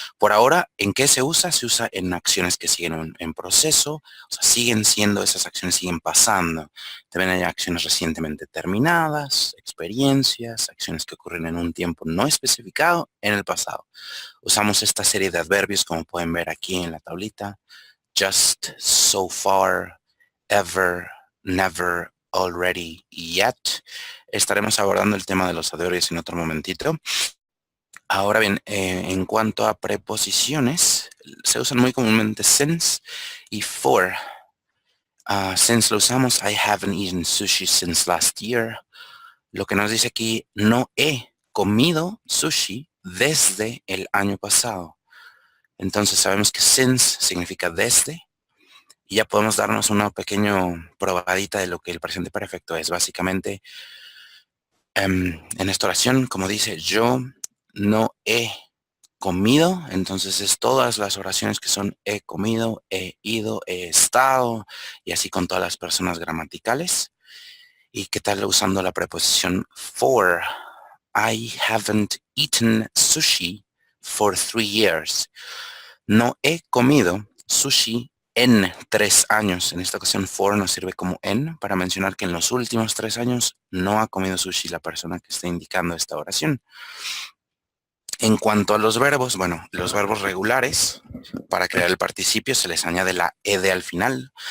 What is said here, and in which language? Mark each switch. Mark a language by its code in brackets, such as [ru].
[es] Por ahora, ¿en qué se usa? Se usa en acciones que siguen en proceso, o sea, siguen siendo, esas acciones siguen pasando. También hay acciones recientemente terminadas, experiencias, acciones que ocurren en un tiempo no especificado en el pasado. Usamos esta serie de adverbios como pueden ver aquí en la tablita. [en] Just, so far, ever, never, already, yet. [es] Estaremos abordando el tema de los adverbios en otro momentito. Ahora bien, en cuanto a preposiciones, se usan muy comúnmente since y for. [en] Since [es] lo usamos, [en] I haven't eaten sushi since last year. [es] Lo que nos dice aquí, no he comido sushi desde el año pasado. Entonces sabemos que since significa desde y ya podemos darnos una pequeña probadita de lo que el presente perfecto es. Básicamente, en esta oración, como dice, yo no he comido, entonces es todas las oraciones que son he comido, he ido, he estado y así con todas las personas gramaticales. ¿Y qué tal usando la preposición for? [en] I haven't eaten sushi for 3 years. [es] No he comido sushi en 3 años. En esta ocasión, for nos sirve como en para mencionar que en los últimos 3 años no ha comido sushi la persona que está indicando esta oración. En cuanto a los verbos, bueno, los verbos regulares, para crear el participio se les añade la ed al final.